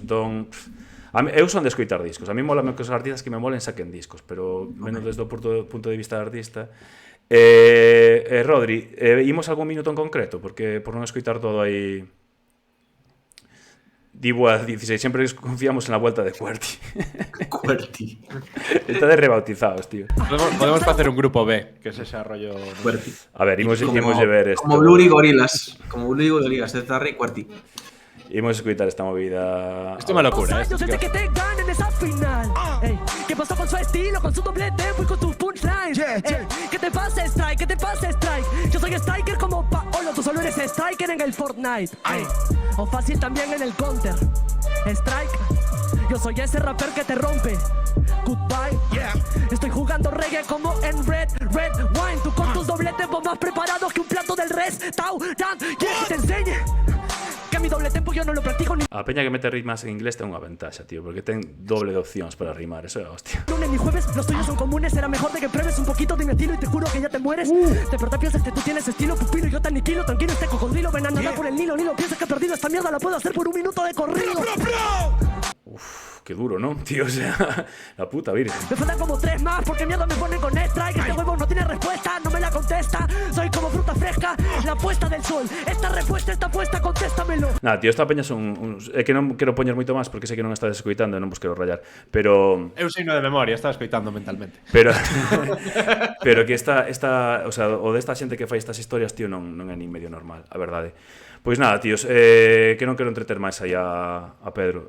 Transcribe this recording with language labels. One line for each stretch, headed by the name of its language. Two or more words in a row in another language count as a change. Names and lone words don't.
Galician: Entón, eu son de escoitar discos. A mí mola que os artistas que me molen saquen discos, pero menos desde o punto de vista de artista. Rodri, imos algún minuto en concreto? Porque por non escoitar todo aí... Dibu a 16, sempre confiamos
Spanish: en la vuelta de Cuerti.
Galician: Cuerti. Está de rebautizados, tío. Podemos facer un grupo B,
Spanish: que es ese rollo
Galician: Cuerti. A ver, imos de ver esto.
Spanish: Como Blur y Gorillaz. Como Blur y Gorillaz, de Tarry y Cuerti.
Galician: Imos escutar esta movida. Esto é unha locura.
Spanish: Yo sé que te ganen esa final. Ey, ¿qué pasó con su estilo, con su doble tempo y con tus punchlines? Ey, ¿qué te pasa, Strike? ¿Qué te pasa, Strike? Yo soy Striker como Paolo, tú solo eres Striker en el Fortnite. Ey, o fácil también en el Counter. Strike, yo soy ese rapper que te rompe. Goodbye. Estoy jugando reggae como en Red Wine. Tú con tus doble tempos más preparados que un plato del restaurant. Yeah, que te enseñe que mi doble tempo yo no lo practico ni
Galician: A peña que mete rimas en inglés ten unha ventaxa, tío, porque ten doble de opcións para rimar, eso é hostia.
Spanish: lunes ni jueves, los tuyos son comunes. Será mejor de que pruebes un poquito de mi estilo y te juro que ya te mueres. De verdad piensas que tú tienes estilo, pupilo, y yo te aniquilo. Tranquilo, este cocodrilo, ven a nadar por el Nilo. Ni lo piensas que he perdido esta mierda, la puedo hacer por un minuto de corrido. Qué duro, ¿no? Tío, o sea, la puta virgen. Me faltan como 3 más porque miedo me ponen con Strike. Este huevo no tiene respuesta, no me la contesta. Soy como fruta fresca, la puesta del sol. Esta respuesta está puesta, contéstamelo.
Galician: Nada, tío, esta peña son é que non quero poñer moito máis porque sei que non estás escoitando e non vos quero rayar, pero Eu sei no de memoria, estaba escoitando mentalmente. pero que esta o sea, o desta xente que fai estas historias, tío, non é nin medio normal, a verdade. Pois nada, tíos, que non quero entreter máis aí a Pedro.